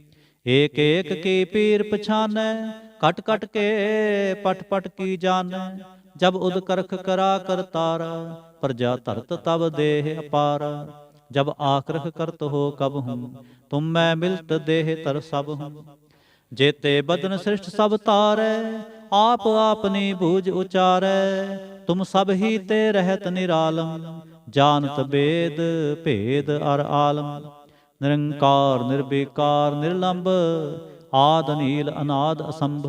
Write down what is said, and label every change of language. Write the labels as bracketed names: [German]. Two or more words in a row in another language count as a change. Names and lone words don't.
[Braj] ਏਕ ਏਕ ਕੀ ਪੀਰ ਪਛਾਨੈ, ਕਟ ਕਟ ਕੇ ਪਟ ਪਟ ਕੀ ਜਾਨੈ। ਜਬ ਉਦ ਕਰਖ ਕਰਾ ਕਰਤਾਰਾ, ਪ੍ਰਜਾ ਧਰਤ ਤਬ ਦੇਹ ਅਪਾਰਾ। ਜਬ ਆਕਰਖ ਕਰਤ ਹੋ ਕਬਹੂੰ, ਤੁਮ ਮੈਂ ਮਿਲਤ ਦੇਹ ਤਰ ਸਭ ਹੂੰ। जेते बदन सृष्ट सब तारै, आप आपनी बूझ उचारै। तुम सब ही ते रहत निरालम, जानत बेद भेद अर आलम। निरंकार निर्विकार निर्लंब, आद नील अनाद असंभ।